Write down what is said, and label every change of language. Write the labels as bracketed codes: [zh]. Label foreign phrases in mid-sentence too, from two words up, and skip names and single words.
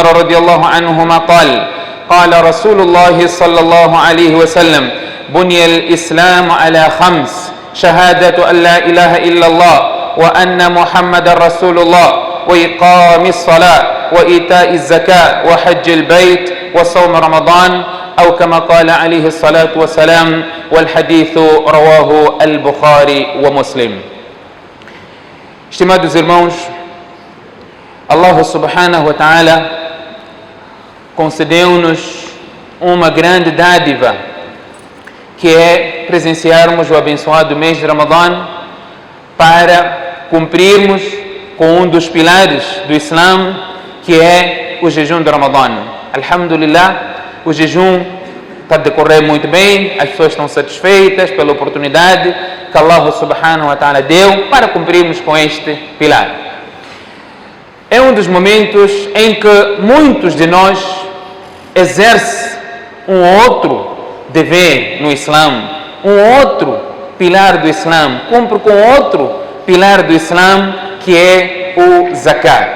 [ar] رضي الله عنهما قال رسول الله صلى الله عليه وسلم بني الإسلام على 5 شهادة أن لا إله إلا الله وأن محمد رسول الله وإقام الصلاة وإيتاء الزكاة وحج البيت وصوم رمضان أو كما قال عليه الصلاة والسلام والحديث رواه البخاري ومسلم. [pt] Estimados irmãos, Allah [ar] سبحانه وتعالى [pt] concedeu-nos uma grande dádiva, que é presenciarmos o abençoado mês de Ramadã para cumprirmos com um dos pilares do Islã, que é o jejum de Ramadã. Alhamdulillah, o jejum está a decorrer muito bem, as pessoas estão satisfeitas pela oportunidade que Allah [ar] سبحانه وتعالى [pt] deu para cumprirmos com este pilar. É um dos momentos em que muitos de nós exercem um outro dever no Islã, um outro pilar do Islã, cumpre com outro pilar do Islã, que é o zakat.